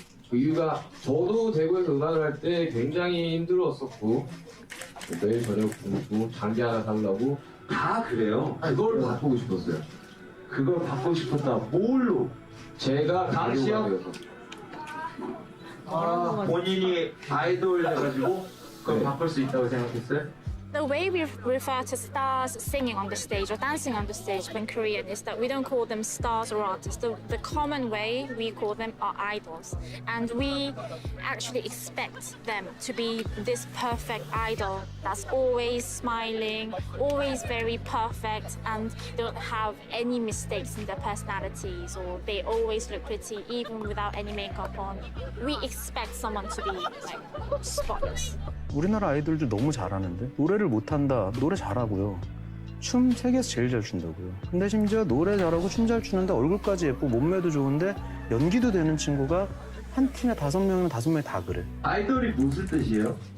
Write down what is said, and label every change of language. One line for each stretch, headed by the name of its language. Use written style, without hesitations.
Korean: 그 이유가 저도 대구에서 음악을 할 때 굉장히 힘들었었고 매일 저녁 굶고 장기 하나 살려고 다 그래요. 그걸 바꾸고 싶었어요. 그걸 바꾸고 싶었다. 뭘로? 제가 가교가 되어서 본인이 아이돌 돼가지고 그걸 바꿀 수 있다고 생각했어요?
English: The way we refer to stars singing on the stage or dancing on the stage in Korean is that we don't call them stars or artists. The common way we call them are idols. And we actually expect them to be this perfect idol that's always smiling, always very perfect, and don't have any mistakes in their personalities, or they always look pretty even without any makeup on. We expect someone to be like spotless.
Korean: 우리나라 아이돌들 너무 잘하는데 노래를 못한다. 노래 잘하고요. 춤 세계에서 제일 잘 춘다고요. 근데 심지어 노래 잘하고 춤 잘 추는데 얼굴까지 예쁘고 몸매도 좋은데 연기도 되는 친구가 한 팀에 5명이면 5명이 다 그래. 아이돌이 무슨 뜻이에요?